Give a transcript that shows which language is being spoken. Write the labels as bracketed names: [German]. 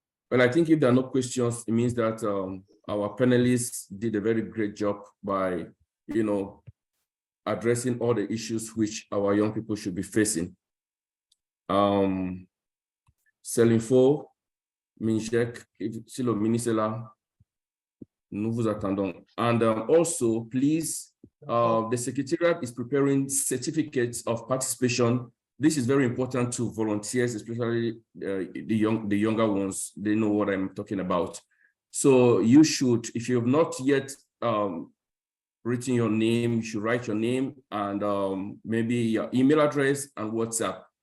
[English] Well, I think if there are no questions, it means that our panelists did a very great job by, addressing all the issues which our young people should be facing. [French] Selinfo, Minjek, Silo Minisela, nous vous attendons. [English] And also, please, the Secretariat is preparing certificates of participation. This is very important to volunteers, especially the younger ones. They know what I'm talking about. So you should, if you have not yet written your name, you should write your name and maybe your email address and WhatsApp.